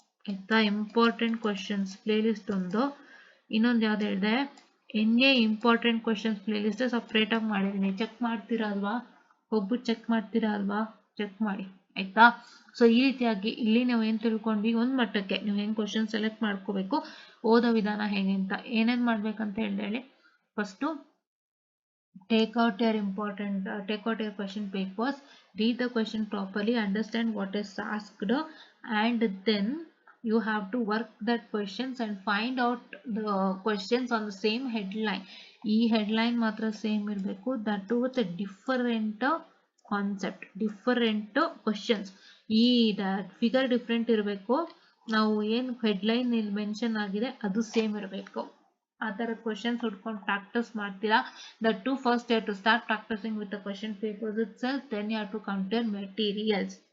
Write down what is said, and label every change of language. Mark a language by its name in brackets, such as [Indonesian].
[Kannada] ಆಯ್ತಾ, important questions play list ಒಂದು. ಇನ್ನೊಂದು ಯಾವ್ದು ಹೇಳಿದೆ, important questions play list separate ಆಗಿ ಮಾಡಿದ್ದೀನಿ. ಚೆಕ್ ಮಾಡ್ತೀರಾ ಅಲ್ವಾ, ಹೋಗ್ಬಿಟ್ಟು ಚೆಕ್ ಮಾಡ್ತೀರಾ ಅಲ್ವಾ, ಚೆಕ್ ಮಾಡಿ. ಆಯ್ತಾ, ಸೊ ಈ ರೀತಿಯಾಗಿ ಇಲ್ಲಿ ನಾವು ಏನ್ ತಿಳ್ಕೊಂಡ್ವಿ, ಒಂದ್ ಮಟ್ಟಕ್ಕೆ ನೀವು ಹೆಂಗ್ ಕ್ವಶನ್ ಸೆಲೆಕ್ಟ್ ಮಾಡ್ಕೋಬೇಕು, ಓದೋ ವಿಧಾನ ಹೇಗೆ ಅಂತ, ಏನೇನ್ ಮಾಡ್ಬೇಕಂತ ಹೇಳಿ. [English] First take out your question papers, read the question properly, understand what is asked, and then you have to work that questions and find out the questions on the same headline. [Kannada] ಈ headline ಮಾತ್ರ same ಇರಬೇಕು, [English] that with different concept, [Kannada] different questions. ಈ figure different ಇರಬೇಕು, ನಾವು ಏನ್ headline ಇಲ್ಲಿ mention ಆಗಿದೆ ಅದು ಸೇಮ್ ಇರಬೇಕು. ಆ ತರದ ಕ್ವಶನ್ಸ್ ಹುಡ್ಕೊಂಡು ಪ್ರಾಕ್ಟೀಸ್ ಮಾಡ್ತೀರಾ. [English] That to first you have to start practising with the question papers itself, then you have to compare materials.